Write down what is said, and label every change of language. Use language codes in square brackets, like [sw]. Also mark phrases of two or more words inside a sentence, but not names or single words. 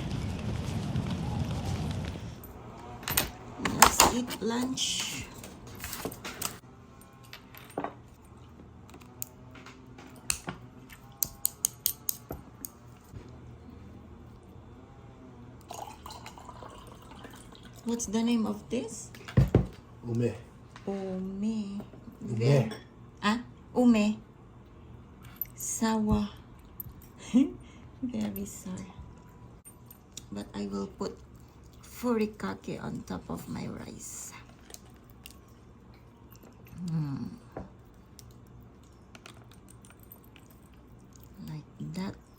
[en] Let's eat lunch. What's the name of this? Ume. Ume. Ume. Ah? Ume. Sawa. Very sorry. But I will put furikake on top of my rice. Like that.